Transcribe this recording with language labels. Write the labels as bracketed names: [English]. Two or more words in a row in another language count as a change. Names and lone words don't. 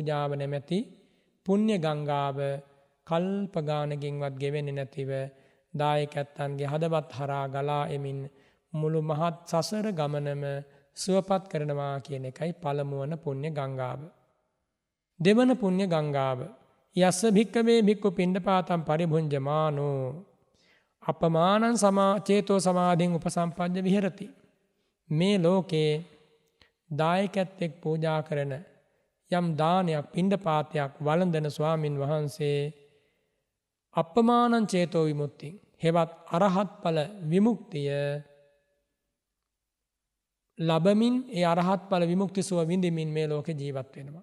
[Sinhala] චීවර පූජාව නැමැති පුණ්‍ය ගංගාව කල්ප ගානකින්වත් ගෙවෙන්නේ නැතිව දායකයන්ගේ හදවත් හරහා ගලා එමින් මුළු මහත් සසර ගමනම සුවපත් කරනවා කියන එකයි පළමුවන පුණ්‍ය ගංගාව. දෙවන පුණ්‍ය ගංගාව [Pali] යස්ස භික්කවේ භික්ඛු පිණ්ඩපාතං පරිභුඤ්ජමානෝ අපමානං චේතෝ සමාධින් උපසම්පජ්ජ විහෙරති. [Sinhala] මේ ලෝකේ දායකත්වෙක් පූජා කරන යම් දානයක් පිණ්ඩපාතයක් වළඳන ස්වාමින් වහන්සේ [Pali] අපමානං චේතෝ [Sinhala] විමුක්තිය හෙවත් අරහත් ඵල විමුක්තිය ලබමින් ඒ අරහත් ඵල විමුක්ති සුව විඳිමින් මේ ලෝකේ ජීවත් වෙනවා.